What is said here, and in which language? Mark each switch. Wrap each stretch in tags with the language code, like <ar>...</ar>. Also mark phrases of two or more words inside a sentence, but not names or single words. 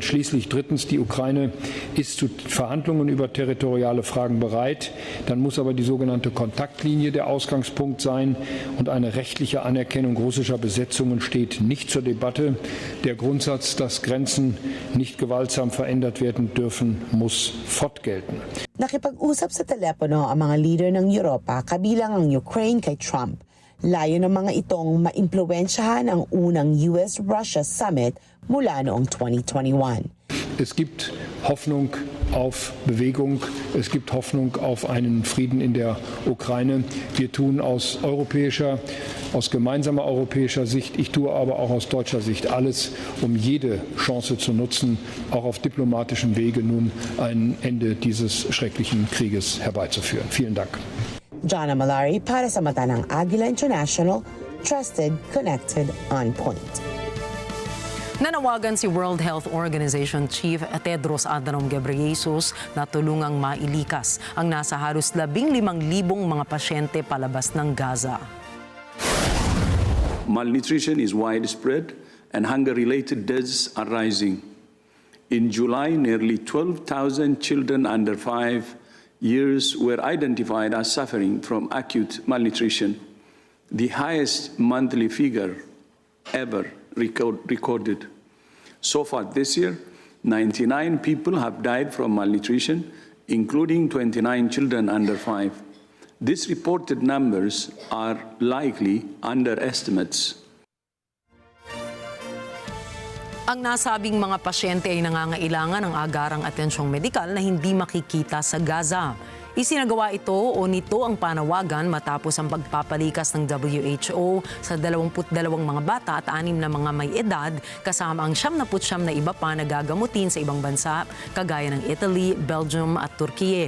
<de>Schließlich drittens, die Ukraine ist zu Verhandlungen über territoriale Fragen bereit. Dann muss aber die sogenannte Kontaktlinie der Ausgangspunkt sein und eine rechtliche Anerkennung russischer Besetzungen steht nicht zur Debatte. Der Grundsatz, dass Grenzen nicht gewaltsam verändert werden dürfen, muss fortgelten.</de> <tl>Nakipag-usap sa telepono ang mga leader ng Europa kabilang ang Ukraine kay Trump. Layo ng mga itong maimpluwensyahan ang unang US-Russia Summit mula noong 2021.</tl> <de>Es gibt Hoffnung auf Bewegung, es gibt Hoffnung auf einen Frieden in der Ukraine. Wir tun aus gemeinsamer europäischer Sicht, ich tue aber auch aus deutscher Sicht alles, um jede Chance zu nutzen, auch auf diplomatischem Wege nun ein Ende dieses schrecklichen Krieges herbeizuführen. Vielen Dank.</de> <tl>Jana Malari para sa mata ng Agila International,</tl> <en>trusted, connected, on point.</en> <tl>Nanawagan si World Health Organization Chief Tedros Adhanom Ghebreyesus na tulungang mailikas ang nasa halos 15,000 mga pasyente palabas ng Gaza.</tl> <en>Malnutrition is widespread and hunger-related deaths are rising. In July, nearly 12,000 children under 5 years were identified as suffering from acute malnutrition, the highest monthly figure ever recorded. So far this year, 99 people have died from malnutrition, including 29 children under 5. These reported numbers are likely underestimates.</en> <tl>Ang nasabing mga pasyente ay nangangailangan ng agarang atensyong medikal na hindi makikita sa Gaza. Isinagawa ito o nito ang panawagan matapos ang pagpapalikas ng WHO sa 22 mga bata at 6 na mga may edad kasama ang 79 na iba pa na gagamutin sa ibang bansa kagaya ng Italy, Belgium at Turkiye.</tl>